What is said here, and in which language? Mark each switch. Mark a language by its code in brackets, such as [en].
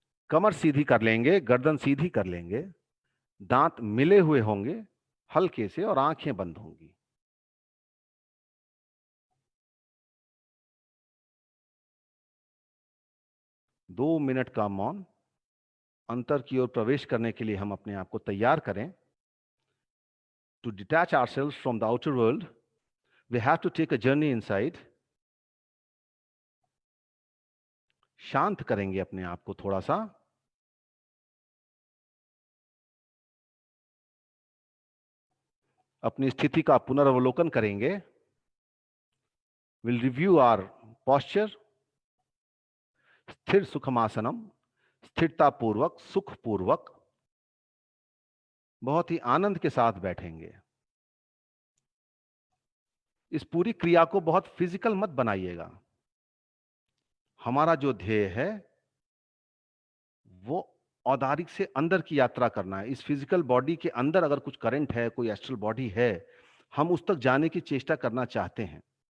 [hi] कमर सीधी कर लेंगे, गर्दन सीधी कर लेंगे, दांत मिले हुए होंगे हल्के से और आंखें बंद होंगी। दो मिनट का मौन। अंतर की ओर प्रवेश करने के लिए हम अपने आप को तैयार करें। [en] To detach ourselves from the outer world, we have to take a journey inside. [hi] शांत करेंगे अपने आप को थोड़ा सा। अपनी स्थिति का पुनर्वलोकन करेंगे। [en] We'll review our posture. [hi] स्थिर सुखमासनम, स्थिरता पूर्वक, सुख पूर्वक, बहुत ही आनंद के साथ बैठेंगे। इस पूरी क्रिया को बहुत फिजिकल मत बनाइएगा। हमारा जो ध्येय है वो औदारिक से अंदर की यात्रा करना है। इस फिजिकल बॉडी के अंदर अगर कुछ करंट है, कोई एस्ट्रल बॉडी है, हम उस तक जाने की चेष्टा करना चाहते हैं।